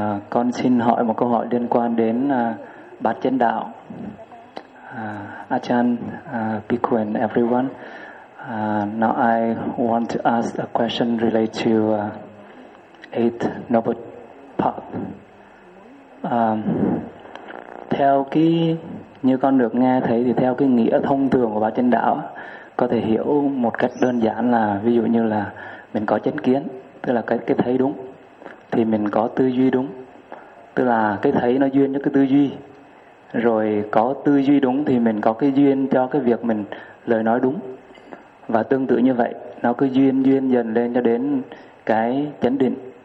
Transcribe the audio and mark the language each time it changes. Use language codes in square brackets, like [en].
[vi] Con xin hỏi một câu hỏi liên quan đến bát chánh đạo. [en] Achan, Bhikkhu and everyone. Now I want to ask a question related to Eighth Noble Path. [vi] Theo cái như con được nghe thấy thì theo cái nghĩa thông thường của bát chánh đạo có thể hiểu một cách đơn giản là ví dụ như là mình có chánh kiến, tức là cái thấy đúng, thì mình có tư duy đúng, tức là cái thấy nó duyên cho cái tư duy, rồi có tư duy đúng thì mình có cái duyên cho cái việc mình lời nói đúng, và tương tự như vậy nó cứ duyên dần lên cho đến cái chánh định.